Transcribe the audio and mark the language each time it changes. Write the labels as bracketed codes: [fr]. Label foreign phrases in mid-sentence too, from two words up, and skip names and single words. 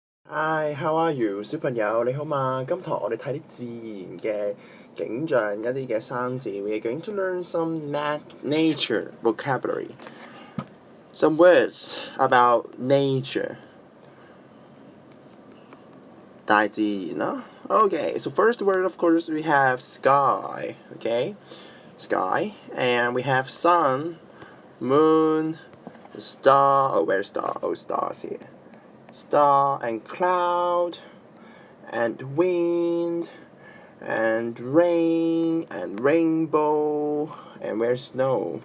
[en] Hi, how are you？ [yue] 小朋友你好嘛？今堂我哋睇啲自然嘅景象，一啲嘅生字。 [en] We are going to learn some nature vocabulary. Some words about nature. [yue] 大自然啦。 [en] Okay, so first word of course we have sky. Okay, sky, and we have sun, moon, star. Oh, where's star? Oh, stars here. Star and cloud and wind and rain and rainbow and where's snow?